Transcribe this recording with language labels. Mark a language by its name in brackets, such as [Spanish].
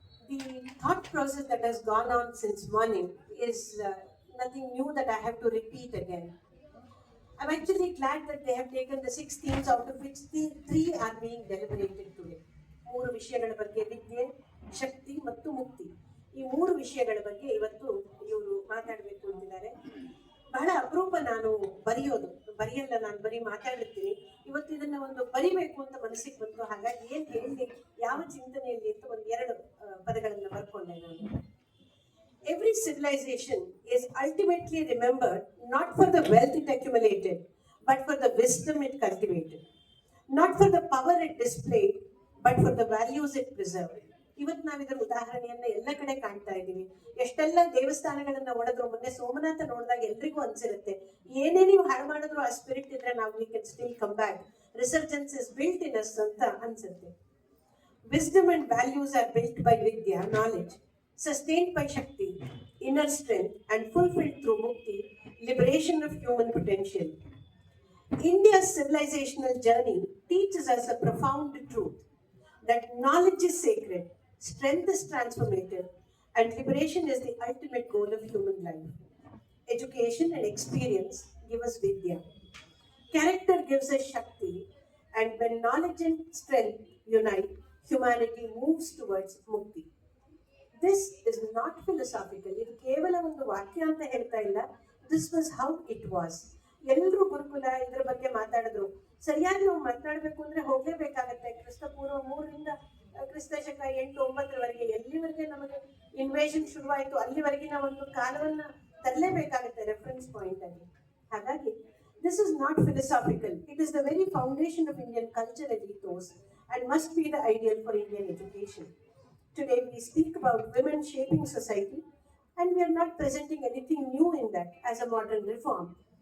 [English] The thought process that has gone on since morning is nothing new that I have to repeat again. I'm actually glad that they have taken the 6 themes, out of which 3 are being deliberated today. [Kannada] 3 ವಿಷಯಗಳ ಬಗ್ಗೆ, ವಿದ್ಯೆ, ಶಕ್ತಿ ಮತ್ತು ಮುಕ್ತಿ, ಈ 3 ವಿಷಯಗಳ ಬಗ್ಗೆ ಇವತ್ತು ಇವರು ಮಾತಾಡಬೇಕು ಅಂತಿದ್ದಾರೆ. ಬಹಳ ಅಪರೂಪ ನಾನು ಬರೆಯಲ್ಲ, ನಾನು ಬರೀ ಮಾತಾಡುತ್ತೀನಿ. ಇವತ್ತು ಇದನ್ನ ಒಂದು ಬರಿಬೇಕು ಅಂತ ಮನಸ್ಸಿಗೆ ಬಂತು. ಹಾಗಾಗಿ ಏನ್ ಹೇಳಿ, ಯಾವ ಚಿಂತನೆಯಲ್ಲಿ ಅಂತ 1-2 ಪದಗಳನ್ನು ಬರ್ಕೊಂಡೆ ನಾನು. [English] Every civilization is ultimately remembered not for the wealth it accumulated, but for the wisdom it cultivated. Not for the power it displayed, but for the values it preserved. [Kannada] ಇವತ್ತು ನಾವು ಇದರ ಉದಾಹರಣೆಯನ್ನ ಎಲ್ಲ ಕಡೆ ಕಾಣ್ತಾ ಇದ್ದೀವಿ. ಎಷ್ಟೆಲ್ಲ ದೇವಸ್ಥಾನಗಳನ್ನ ಒಡೆದ್ರು. ಮೊನ್ನೆ ಸೋಮನಾಥ ನೋಡಿದಾಗ ಎಲ್ರಿಗೂ ಅನ್ಸಿರುತ್ತೆ, ಏನೇ ನೀವು ಹಾಳು ಮಾಡಿದ್ರು ಆ ಸ್ಪಿರಿಟ್ ಇದ್ರೆ ನಾವು [English] we can still come back, resurgence is built in us [Kannada] ಅಂತ ಅನ್ಸುತ್ತೆ. [English] Wisdom and values are built by vidya, knowledge, sustained by shakti, inner strength, and fulfilled through mukti, liberation of human potential. India's civilizational journey teaches us a profound truth, that knowledge is sacred, strength is transformative, and liberation is the ultimate goal of human life. Education and experience give us vidya. Character gives us shakti, and when knowledge and strength unite, humanity moves towards mukti. This is not philosophical. [Kannada] ಇದು ಕೇವಲ ಒಂದು ವಾಕ್ಯ ಅಂತ ಹೇಳ್ತಾ ಇಲ್ಲ. [English] This was how it was. [Kannada] ಎಲ್ಲರೂ ಗುರುಕುಲ ಇದ್ರ ಬಗ್ಗೆ ಮಾತಾಡಿದ್ರು. ಸರಿಯಾಗಿ ನಾವು ಮಾತನಾಡಬೇಕು ಅಂದ್ರೆ ಹೋಗ್ಲೇಬೇಕಾಗತ್ತೆ. ಕ್ರಿಸ್ತ ಪೂರ್ವ 3ರಿಂದ ಕ್ರಿಸ್ತ ಶಕ 8-9 ಎಲ್ಲಿವರೆಗೆ ನಮಗೆ ಇನ್ವೇಷನ್ ಶುರುವಾಯಿತು ಅಲ್ಲಿವರೆಗಿನ ಒಂದು ಕಾಲವನ್ನ ತರಲೇಬೇಕಾಗುತ್ತೆ ರೆಫರೆನ್ಸ್ ಪಾಯಿಂಟ್ ಆಗಿ. [English] ಹಾಗಾಗಿ this is not philosophical. It is the very foundation of Indian culture and ethos, and must be the ideal for Indian education. Today we speak about women shaping society, and we are not presenting anything new in that as a modern reform.